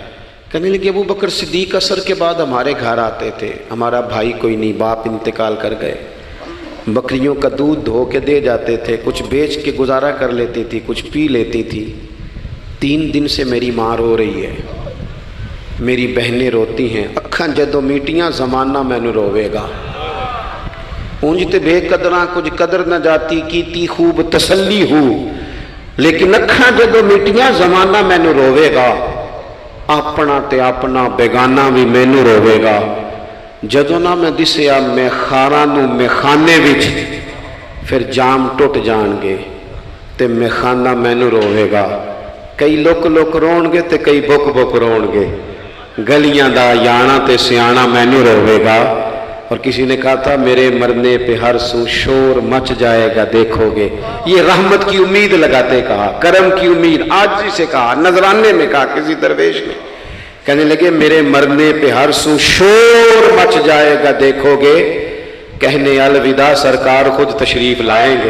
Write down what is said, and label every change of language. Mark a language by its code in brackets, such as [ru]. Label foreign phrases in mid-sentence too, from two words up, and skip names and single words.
[ur] کہنے لگے ابو بکر صدیق عصر کے بعد ہمارے گھر آتے تھے، ہمارا بھائی کوئی نہیں، باپ انتقال کر گئے، بکریوں کا دودھ دھو کے دے جاتے تھے، کچھ بیچ کے گزارا کر لیتی تھی، کچھ پی لیتی تھی، 3 دن سے میری ماں رو رہی ہے، میری بہنیں روتی ہیں، [pa] اکھاں جدوں میٹیاں زمانہ مینوں روے گا، اونج تے بے قدراں کچھ قدر نہ جاتی، کیتی خوب تسلی ہو، لیکن اکھاں جدوں میٹیاں زمانہ مینوں روے گا، اپنا تے اپنا بیگانہ بھی مینوں روے گا، جدوں نہ میں دسیا میں خاراں نوں میخانے وچ، پھر جام ٹوٹ جان گے تے میخانہ مینوں روے گا، کئی لک لک رون گے تے کئی بک بک رون گے، گلیاں دا یانا تے سیانا مینوں روے گا۔ [ur] اور کسی نے کہا تھا میرے مرنے پہ ہر سو شور مچ جائے گا دیکھو گے، یہ رحمت کی امید لگاتے کہا، کرم کی امید، آجزی سے کہا، نذرانے میں کہا کسی درویش نے، کہنے لگے میرے مرنے پہ ہر سو شور مچ جائے گا دیکھو گے، کہنے الوداع سرکار خود تشریف لائیں گے۔